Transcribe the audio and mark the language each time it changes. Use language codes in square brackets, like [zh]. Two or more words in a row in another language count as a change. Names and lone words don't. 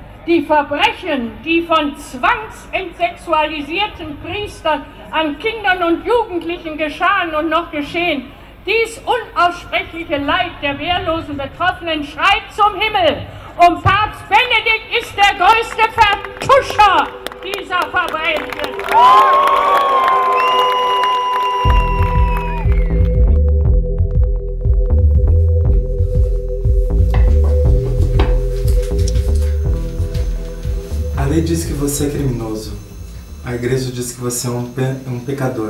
[de] Die Verbrechen, die von zwangsentsexualisierten Priestern an Kindern und Jugendlichen geschahen und noch geschehen, dies unaussprechliche Leid der wehrlosen Betroffenen schreit zum Himmel. Und Papst Benedikt ist der größte Vertuscher dieser Verbrechen. [pt] A lei diz que você é criminoso. A igreja diz que você é um pecador.